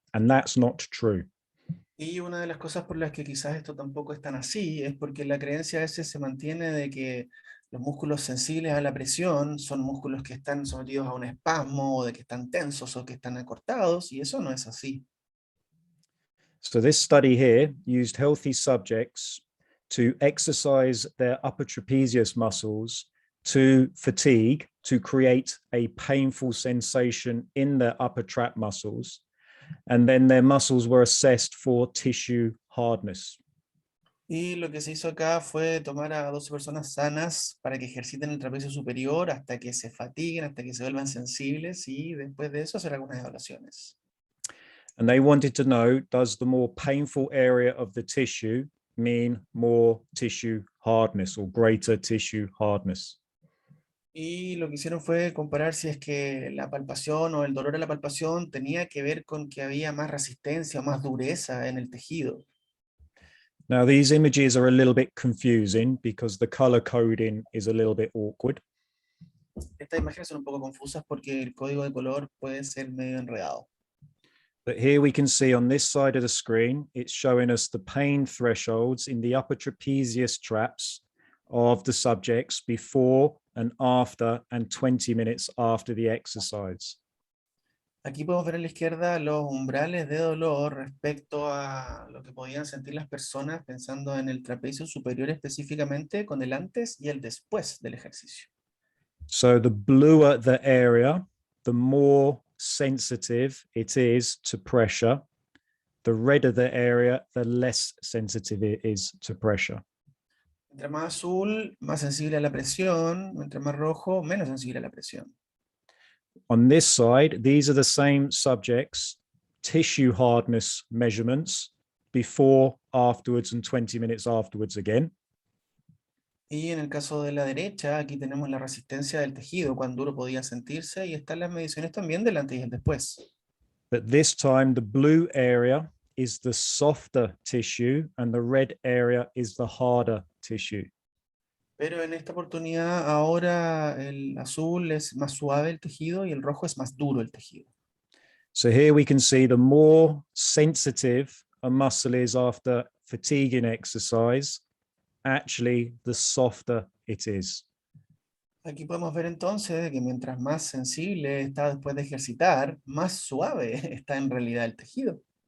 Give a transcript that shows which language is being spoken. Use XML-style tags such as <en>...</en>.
<en>And that's not true.</en> <es>Y una de las cosas por las que quizás esto tampoco es tan así es porque la creencia a veces se mantiene de que los músculos sensibles a la presión son músculos que están sometidos a un espasmo o de que están tensos o que están acortados y eso no es así.</es> <en>So this study here used healthy subjects to exercise their upper trapezius muscles to fatigue, to create a painful sensation in their upper trap muscles. And then their muscles were assessed for tissue hardness.</en> <es>Y lo que se hizo acá fue tomar a 12 personas sanas para que ejerciten el trapecio superior hasta que se fatiguen, hasta que se vuelvan sensibles y después de eso hacer algunas evaluaciones.</es> <en>And they wanted to know, does the more painful area of the tissue mean more tissue hardness or greater tissue hardness?</en> <es>Y lo que hicieron fue comparar si es que la palpación o el dolor a la palpación tenía que ver con que había más resistencia o más dureza en el tejido.</es> <en>Now, these images are a little bit confusing because the color coding is a little bit awkward.</en> <es>Estas imágenes son un poco confusas porque el código de color puede ser medio enredado.</es> <en>But here we can see on this side of the screen, it's showing us the pain thresholds in the upper trapezius traps of the subjects before and after and 20 minutes after the exercise.</en> <es>Aquí podemos ver a la izquierda los umbrales de dolor respecto a lo que podían sentir las personas pensando en el trapecio superior específicamente con el antes y el después del ejercicio.</es> <en>So the bluer the area, the more sensitive it is to pressure. the redder the area, the less sensitive it is to pressure.</en> <es>Mientras más azul, más sensible a la presión, mientras más rojo, menos sensible a la presión.</es> <en>On this side, these are the same subjects, tissue hardness measurements, before, afterwards, and 20 minutes afterwards again.</en> <es>Y en el caso de la derecha, aquí tenemos la resistencia del tejido, cuán duro podía sentirse, y están las mediciones también del antes y el después.</es> <en>But this time, the blue area is the softer tissue and the red area is the harder tissue.</en> <es>Pero en esta oportunidad, ahora el azul es más suave el tejido y el rojo es más duro el tejido.</es> <en>So here we can see the more sensitive a muscle is after fatiguing exercise, actually the softer it is.</en> <es>Aquí podemos ver entonces que mientras más sensible está después de ejercitar, más suave está en realidad el tejido.</es>